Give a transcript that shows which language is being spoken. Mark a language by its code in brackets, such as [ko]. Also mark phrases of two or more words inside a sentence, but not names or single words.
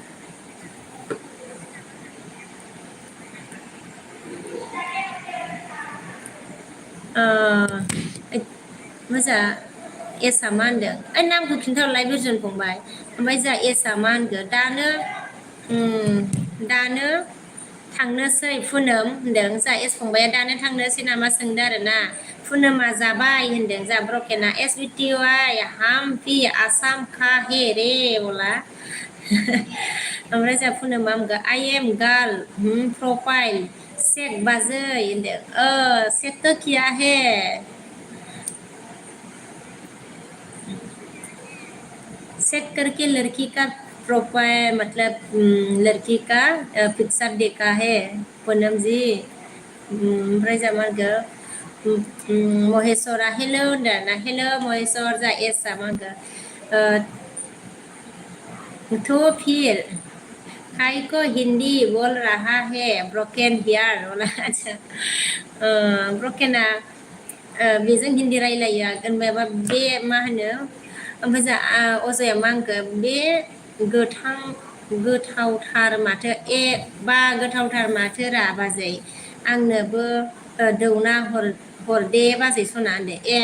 [brx] मोजा एसआ मा होनदों ओइ नामखौ खिन्थाहरलाय बिरजन फंबाय ओमफ्राय जोंहा एसआ मा होनखो दानो थांनोसै पुनम होनदों जा एस फंबाया दानो थांनोसै नामा सोंदों आरोना पुनमआ जाबाय होनदों जा ब्रकेना एस बि टि वाइ [hi] हम भी आसाम का हे रे बोला [brx] ओमफ्राय जोंहा पुनमआ होनगोन [en] I am girl profile check [brx] बाजै होनदों [hi] चेक तो किया है चेक करके लड़की का प्रोफाइल मतलब लड़की का पिक्चर देखा है पूनम जी [brx] ओमफ्राय जा मा होनगोन [hi] महेश्वरा हेल' होनदों ना हेल' महेश्वर जा एसआ मा होनगोन तो फिर काय को हिंदी बोल रहा है ब्रकेन हियार बोला [brx] अच्छा ब्रकेना बेजों हिन्दी रायलायो माबा बे मा होनो ओमफ्राय जा अजया मा होनखो बे गोथावथार माथो बा गोथावथार माथो रा बाजै आंनोबो दौना हरदे बाजै सना होनदो